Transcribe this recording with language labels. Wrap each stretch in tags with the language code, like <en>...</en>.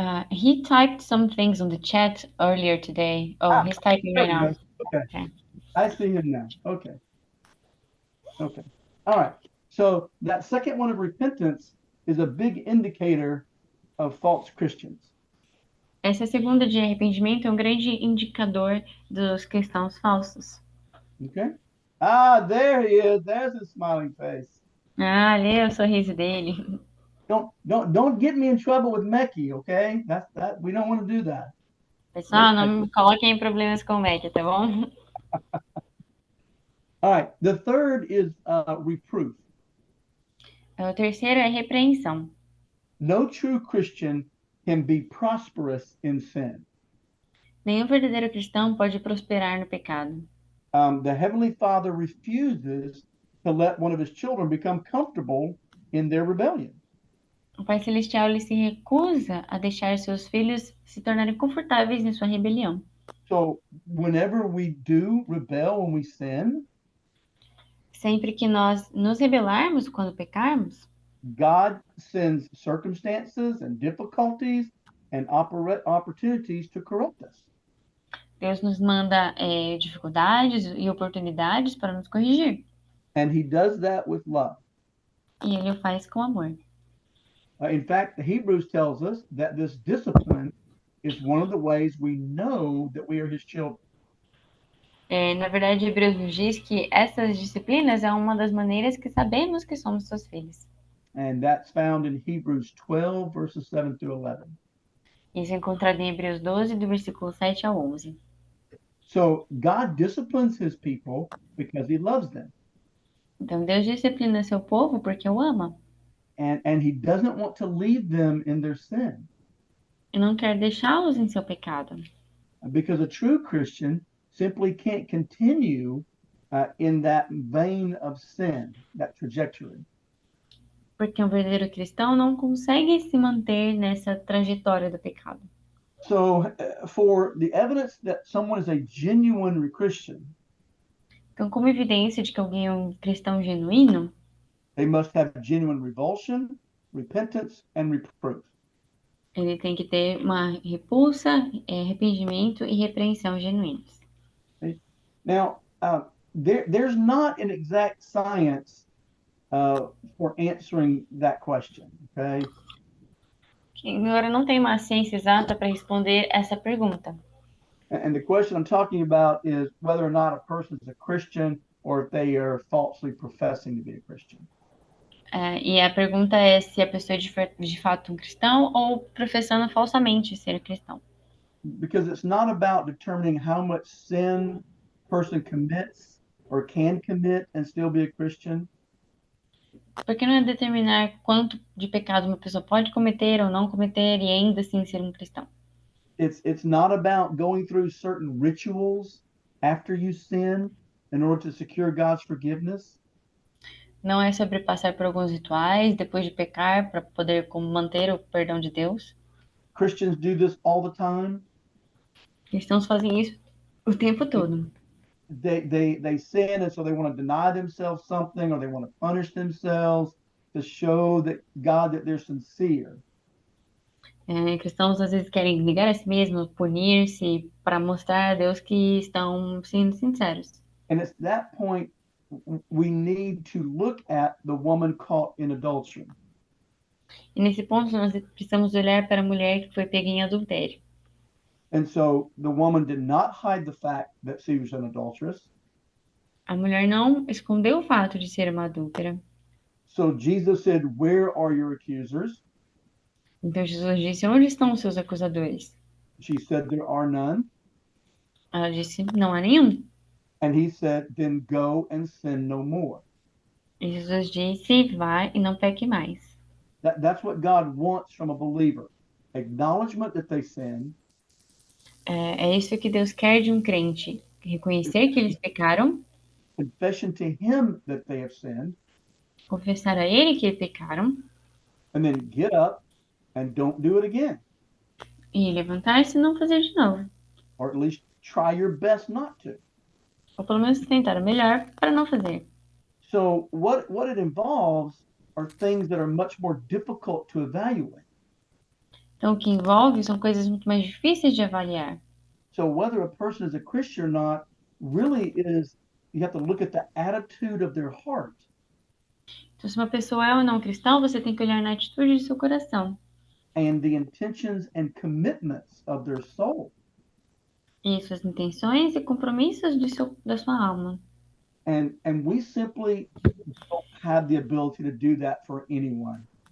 <en>He typed some things on the chat earlier today. Oh, he's typing There right we now. go. Okay. Okay. I see him now. Okay. Okay. All right. So that second one of repentance is a big indicator of false Christians.</en> <pt>Essa segunda de arrependimento é um grande indicador dos cristãos falsos.</pt> <en>Okay. Ah, there he is. There's his smiling face.</en> <pt>Ah, lê o sorriso dele.</pt> <en>Don't get me in trouble with Meki, okay? That we don't want to do that.</en> <pt>Pessoal, não me coloquem em problemas com o Mac, tá bom?</pt> <en>All right. The third is reproof.</en> <pt>O terceiro é repreensão.</pt> <en>No true Christian can be prosperous in sin.</en> <pt>Nenhum verdadeiro cristão pode prosperar no pecado.</pt> <en>The Heavenly Father refuses to let one of his children become comfortable in their rebellion.</en> <pt>O Pai Celestial ele se recusa a deixar seus filhos se tornarem confortáveis em sua rebelião.</pt> <en>So whenever we do rebel, when we sin,</en> <pt>Sempre que nós nos rebelarmos quando pecarmos,</pt> <en>God sends circumstances and difficulties and opportunities to correct us.</en> <pt>Deus nos manda dificuldades e oportunidades para nos corrigir.</pt> <en>And he does that with love.</en> <pt>E Ele o faz com amor.</pt> <en>In fact, the Hebrews tells us that this discipline is one of the ways we know that we are his children.</en> <pt>Na verdade, Hebreus nos diz que essas disciplinas é uma das maneiras que sabemos que somos seus filhos.</pt> <en>And that's found in Hebrews 12, verses 7 through 11.</en> <pt>Isso é encontrado em Hebreus 12, do versículo 7 ao 11.</pt> <en>So God disciplines his people because he loves them.</en> <pt>Então, Deus disciplina seu povo porque o ama.</pt> <en>And he doesn't want to leave them in their sin.</en> <pt>E não quer deixá-los em seu pecado.</pt> <en>Because a true Christian simply can't continue in that vein of sin, that trajectory.</en> <pt>Porque um verdadeiro cristão não consegue se manter nessa trajetória do pecado.</pt> <en>So for the evidence that someone is a genuine Christian,</en> <pt>Então, como evidência de que alguém é um cristão genuíno,</pt> <en>they must have genuine revulsion, repentance, and reproof.</en> <pt>ele tem que ter uma repulsa, arrependimento e repreensão genuínos.</pt> <en>Now, there's not an exact science for answering that question, okay?</en> <pt>Agora, não tem uma ciência exata para responder essa pergunta.</pt> <en>And the question I'm talking about is whether or not a person is a Christian or if they are falsely professing to be a Christian.</en> <pt>E a pergunta é se a pessoa é de fato um cristão ou professando falsamente ser cristão.</pt> <en>Because it's not about determining how much sin a person commits or can commit and still be a Christian.</en> <pt>Por que não é determinar quanto de pecado uma pessoa pode cometer ou não cometer e ainda assim ser um cristão?</pt> <en>It's not about going through certain rituals after you sin in order to secure God's forgiveness.</en> <pt>Não é sobre passar por alguns rituais depois de pecar para poder manter o perdão de Deus.</pt> <en>Christians do this all the time.</en> <pt>Cristãos fazem isso o tempo todo.</pt> <en>They sin, and so they want to deny themselves something, or they want to punish themselves to show that God that they're sincere.</en> <pt>Cristãos às vezes querem negar a si mesmos, punir-se para mostrar a Deus que estão sendo sinceros.</pt> <en>And it's that point we need to look at the woman caught in adultery.</en> <pt>E nesse ponto nós precisamos olhar para a mulher que foi pega em adultério.</pt> <en>And so the woman did not hide the fact that she was an adulteress.</en> <pt>A mulher não escondeu o fato de ser uma adúltera.</pt> <en>So Jesus said, "Where are your accusers?"</en> <pt>Então Jesus disse: onde estão os seus acusadores?</pt> <en>She said, "There are none."</en> <pt>Ela disse: não há nenhum.</pt> <en>And he said, "Then go and sin no more."</en> <pt>E Jesus disse: vai e não peque mais.</pt> <en>That's what God wants from a believer. Acknowledgement that they sinned,</en> <pt>É isso que Deus quer de um crente. Reconhecer que eles pecaram,</pt> <en>confession to him that they have sinned,</en> <pt>confessar a Ele que pecaram</pt> <en>and then get up and don't do it again,</en> <pt>e levantar-se e não fazer de novo.</pt> <en>or at least try your best not to.</en> <pt>Ou pelo menos tentar o melhor para não fazer.</pt> <en>So what it involves are things that are much more difficult to evaluate.</en> <pt>Então, o que envolve são coisas muito mais difíceis de avaliar.</pt> <en>So whether a person is a Christian or not really is, you have to look at the attitude of their heart.</en> <pt>Então, se uma pessoa é ou não cristã, você tem que olhar na atitude de seu coração.</pt> <en>And the intentions and commitments of their soul.</en> <pt>E suas intenções e compromissos da sua alma.</pt> <en>And we simply don't have the ability to do that for anyone.</en>